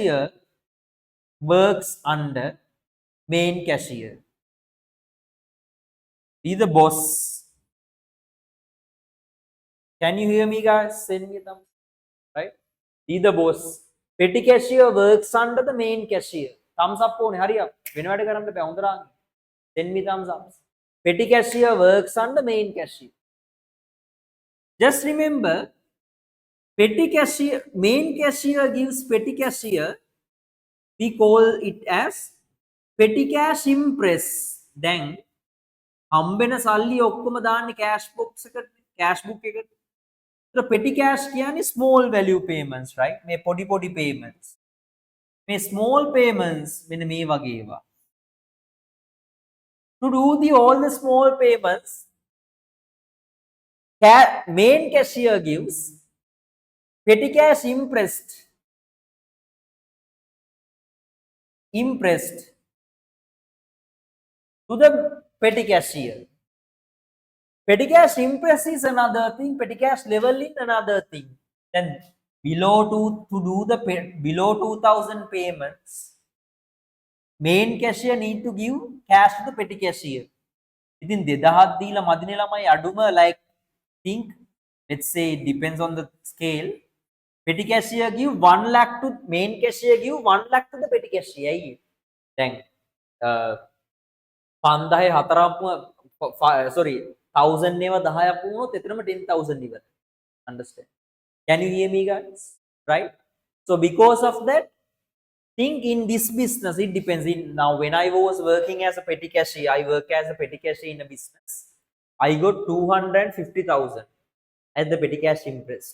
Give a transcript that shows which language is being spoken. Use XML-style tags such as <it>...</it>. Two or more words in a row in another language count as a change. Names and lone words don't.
<en>Petty cashier works under main cashier? Be the boss. Can you hear me, guys? Send me thumbs, right? Be the boss. Petty cashier works under the main cashier. Thumbs up</en> <si>ඕනේ. හරියක්. වෙන වැඩ කරන්න බෑ. හොඳ රාග.</si> <en>Send me thumbs up. Petty cashier works under main cashier. Just remember, petty cashier, main cashier gives petty cashier. We call it as petty cash impress.</en> <si>Then හම්බෙන සල්ලි ඔක්කොම දාන්නේ</si> <en>cash box</en> <si>එකට,</si> <en>cash book</en> <si>එකට.</si> <en>So petty cash කියන්නේ small value payments, right?</en> <si>මේ පොඩි payments. මේ</si> <en>small payments</en> <si>මෙන්න මේ වගේ ඒවා.</si> <en>To do all the small payments, main cashier gives petty cash impressed to the petty cashier. Petty cash impress is another thing, petty cash leveling another thing. Then below to do the below 2000 payments, main cashier need to give cash to the petty cashier.</en> <si>ඉතින් 2000 දීලා මදිනේ ළමයි අඩුම,</si> <en>like think, let's say it depends on the scale. Petty cashier give 1 lakh to main cashier, give 1 lakh to the petty cashier.</en> <si>ඇයි? දැන් 5000 හතරක්ම sorry 1000 ඒවා 10ක් වුණොත් එතරම් 10000 ඉවරයි.</si> <en>Understand? Can you hear me, guys? Right? So because of that, think in this business, it depends. In now, when I was working as a petty cashier, I work as a petty cashier in a business. I got 250,000 as the petty cash impressed.</en>